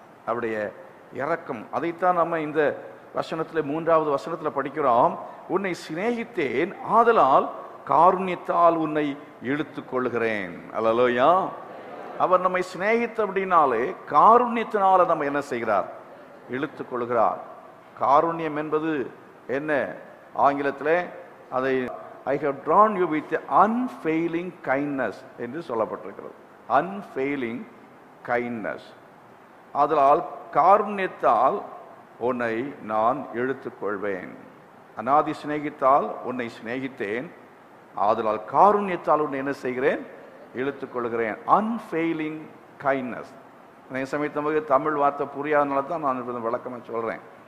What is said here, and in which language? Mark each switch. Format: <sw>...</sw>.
<ta>அவருடைய இரக்கம், அதைத்தான் நம்ம இந்த வசனத்தில் 3வது வசனத்தில் படிக்கிறோம். உன்னை சிநேகித்தேன், ஆதலால் காருண்யத்தால் உன்னை இழுத்துக் கொள்கிறேன். அல்லேலூயா. அவர் நம்மை சிநேகித்த அப்படின்னாலே காருண்யத்தினால நம்ம என்ன செய்கிறார்? இழுத்துக் கொள்கிறார். காருண்யம் என்பது என்ன? ஆங்கிலத்தில் அதை</ta> <en>I have drawn you with unfailing kindness</en> <ta>என்று சொல்லப்பட்டிருக்கிறது.</ta> <en>unfailing kindness.</en> <ta>ஆதலால் காருண்யத்தால் உன்னை நான் இழுத்துக் கொள்வேன். அநாதி சிநேகித்தால் உன்னை சிநேகித்தேன், ஆதலால் காருண்யத்தால் உன்னை என்ன செய்கிறேன்? இழுத்துக் கொள்கிறேன்.</ta> <en>unfailing kindness.</en> <ta>அதே சமயத்தில் தமிழ் வார்த்தை புரியாதனால தான் நான் விளக்கமாக சொல்கிறேன்.</ta>